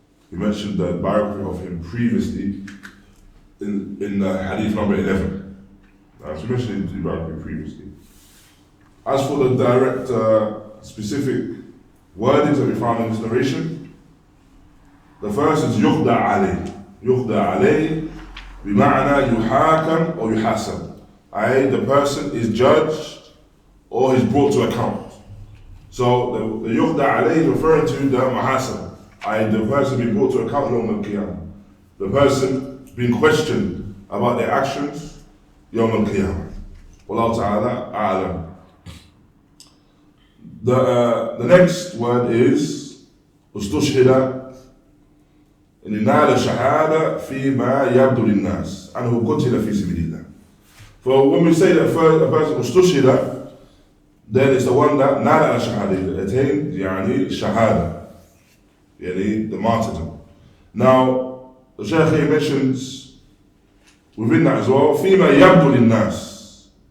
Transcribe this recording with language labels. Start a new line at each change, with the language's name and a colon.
English: We mentioned the biography of him previously in Hadith number 11. So we mentioned his biography previously. As for the direct, specific wordings that we found in this narration, the first is yukhda alayh. Yukhda alayh.
Arabic: بمعنى يحاكم or يحاسب, i.e.
English: the person is judged or is brought to account. So the yukhda alayh is referring to the muhasab, i.e. the person being brought to account yawm al-qiyamah. The person being questioned about their actions yawm al-qiyamah. Wallahu ta'ala a'lam. The next word is ustushhida
Arabic: إن نال شهادة فيما يبدو للناس أنه قتل في سبيل الله.
English: So when we say that a person استشهد, then it's the one that
Arabic: نال شهادة,
English: attained
Arabic: يعني شهادة, يعني
English: the martyrdom. Now the Sheikh here mentions within that as well
Arabic: فيما يبدو للناس.